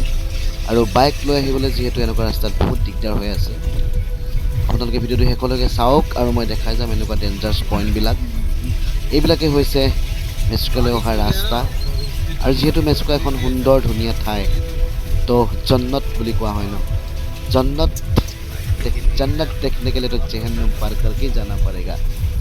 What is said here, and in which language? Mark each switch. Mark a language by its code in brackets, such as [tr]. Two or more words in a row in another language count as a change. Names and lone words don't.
[as] আৰু বাইক লৈ আহিবলৈ যিহেতু এনেকুৱা ৰাস্তাত বহুত দিগদাৰ হৈ আছে। আপোনালোকে ভিডিঅ'টো শেষলৈকে চাওক আৰু মই দেখাই যাম এনেকুৱা ডেঞ্জাৰাছ পইণ্টবিলাক। এইবিলাকেই হৈছে মেচুকালৈ অহা ৰাস্তা। আৰু যিহেতু মেচুকা এখন সুন্দৰ ধুনীয়া ঠাই, তো জন্নত বুলি কোৱা হয় ন, [hi] जन्नत देखने के लिए तो जहन्नुम पार करके जाना पड़ेगा।